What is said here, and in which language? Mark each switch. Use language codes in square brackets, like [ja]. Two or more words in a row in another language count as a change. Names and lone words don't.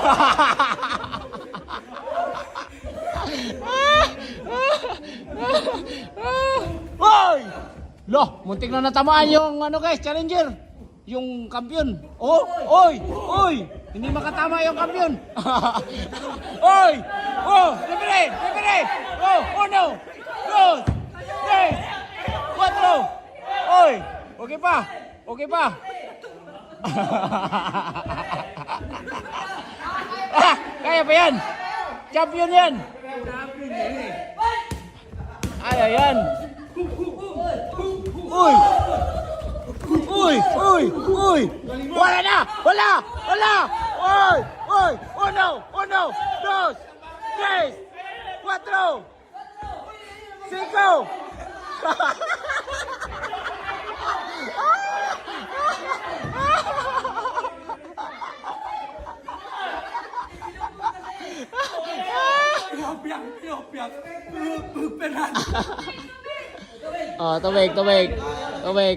[tl] Oy! Loh, muntik na natamaan yung ano, guys, challenger. Yung kampiyon. Oh! Oy! Oy! Hindi makatama yung kampiyon. Oy! Oh! Libre! Libre! Oh! Uno! Dos! Tres! Cuatro! Oy! Okay pa! Okay pa! Kaya pa yan! Champion yan! Ay, ayan! Uy! Uy! Uy! Uy! Wala na! Wala! Wala! Uy! Uy! Uno! Uno! Dos! Tres! Cuatro! Cinco! Pinopyak. Penan. Oh, tubig, tubig. Tubig.